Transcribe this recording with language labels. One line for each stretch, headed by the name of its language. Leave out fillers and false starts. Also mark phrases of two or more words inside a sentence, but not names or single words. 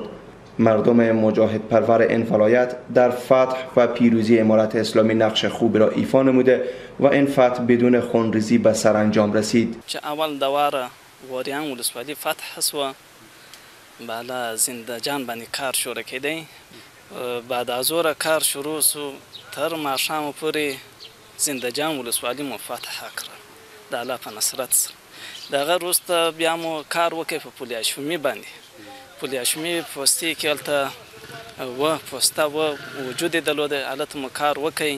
Persian: مردم مجاهد پرور این ولایت در فتح و پیروزی امارت اسلامی نقش خوبی را ایفا نموده و این فتح بدون خونریزی به سرانجام رسید. چه اول دواره واریان ولسوالی فتح شد،
Pashto: بالا زندجان باندې کار شروع کړي.
Persian: بعد از اون
Pashto: کار شروع شو تر ماښام پورې زندجان ولسوالی مو فتح کړ د الله په نصرت سره. دغه وروسته بیا مو کار وکړ په پل هاشمي باندې. پل هاشمي پوستې کې هلته پوسته وجود یې درلوده، هلته مو کار وکړ.